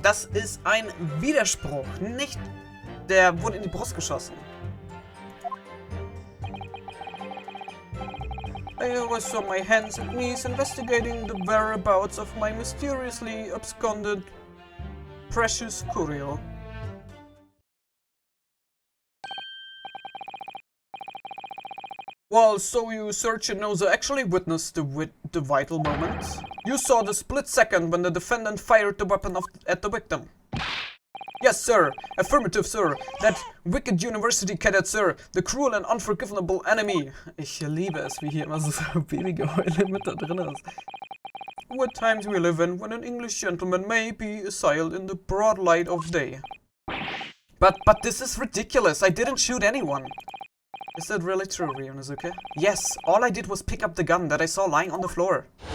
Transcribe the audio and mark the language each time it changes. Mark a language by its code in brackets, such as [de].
[de] Das ist ein Widerspruch, nicht? Der wurde in die Brust geschossen. [en] I was on my hands and knees investigating the whereabouts of my mysteriously absconded precious curio. Well, so you Sergeant Noza actually witnessed the vital moment. You saw the split second when the defendant fired the weapon at the victim. Yes, sir. Affirmative, sir. That wicked university cadet, sir. The cruel and unforgivable enemy. [de] Ich liebe es, wie hier immer so Babygeheule mit da drin ist. [en] What times we live in when an English gentleman may be assailed in the broad light of day. But this is ridiculous. I didn't shoot anyone. Is that really true, Ryunosuke? Yes, all I did was pick up the gun that I saw lying on the floor.